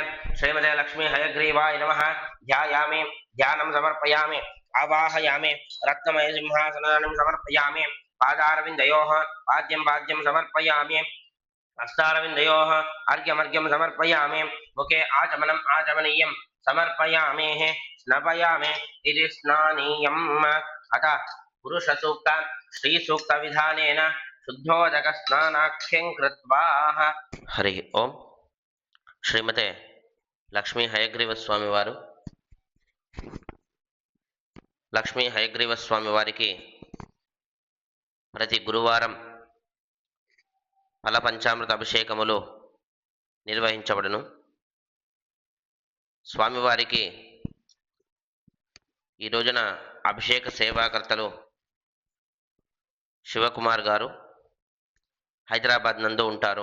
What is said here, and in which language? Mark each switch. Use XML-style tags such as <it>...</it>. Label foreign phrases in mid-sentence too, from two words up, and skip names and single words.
<sa>श्रीमते लक्ष्मी हयग्रीवाय नमः। ध्यायामि, ध्यानं समर्पयामि, आवाहयामि, रत्नमय सिंहासनं समर्पयामि, पादारविन्दयोः पाद्यं पाद्यं समर्पयामि, हस्तारविन्दयोः अर्घ्यमर्घ्यं समर्पयामि, मुखे आचमनम् आचमनीयं समर्पयामि, स्नापयामि इति स्नानीयम्। अथ पुरुषसूक्त श्रीसूक्तविधानेन शुद्धोदकस्नानाख्यं कृत्वा हरि ओं।</sa> <te>శ్రీమతే లక్ష్మీ హయగ్రీవ స్వామి వారు లక్ష్మీ హయగ్రీవ స్వామి వారికి ప్రతి గురువారం ఫల పంచామృత అభిషేకములు నిర్వహించబడును. స్వామివారికి ఈ రోజున అభిషేక సేవాకర్తలు శివకుమార్ గారు హైదరాబాద్ నందు ఉంటారు.</te>